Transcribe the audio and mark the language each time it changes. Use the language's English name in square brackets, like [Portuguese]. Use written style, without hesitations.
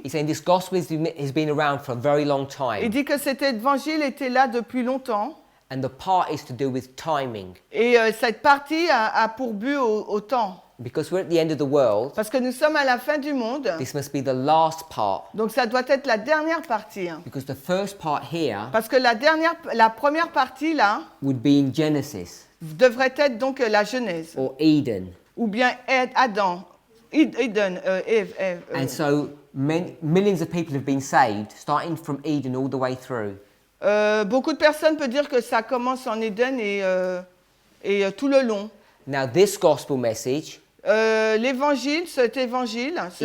[English] it's saying this gospel has been around for a very long [French] il [English] time. [French] dit que cet évangile était là depuis longtemps. [English] And the part is to do with timing. [French] Et cette partie a pour but au temps. [English] Because we're at the end of the world, [French] Parce que nous sommes à la fin du monde. [English] this must be the last part. [French] Donc ça doit être la dernière partie. [English] Because the first part here [French] Parce que la première partie là [English] would be in Genesis [French] devrait être donc la Genèse. [English] or Eden. [French] Ou bien Adam, Eden, Ève. [English] And so millions of people have been saved, starting from Eden all the way through. [French] Beaucoup de personnes peuvent dire que ça commence en Éden et tout le long. [English] Now this gospel message [French] L'évangile, cet évangile, ce